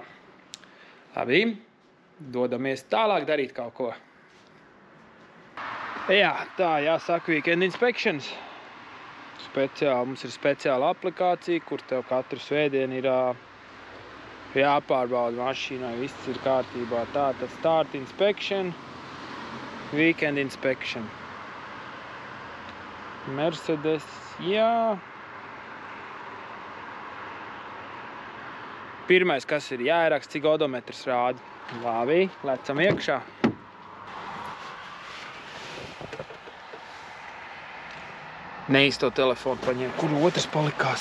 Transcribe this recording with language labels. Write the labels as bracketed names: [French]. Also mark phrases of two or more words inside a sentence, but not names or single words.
[Latvian] Labi, dodamies tālāk darīt kaut ko. Jā, tā jāsaka [English] weekend inspections. [Latvian] Mums ir speciāla aplikācija, kur tev katru svētdienu ir jāpārbauda mašīnai, viss ir kārtībā. [English] Tad start inspection, weekend inspection. [Latvian] Mercedes, jā. Pirmais, kas ir jāieraksta, cik odometrs rāda. Labi, lecam iekšā. Neīsto telefonu paņēmu, kur otrs palikās.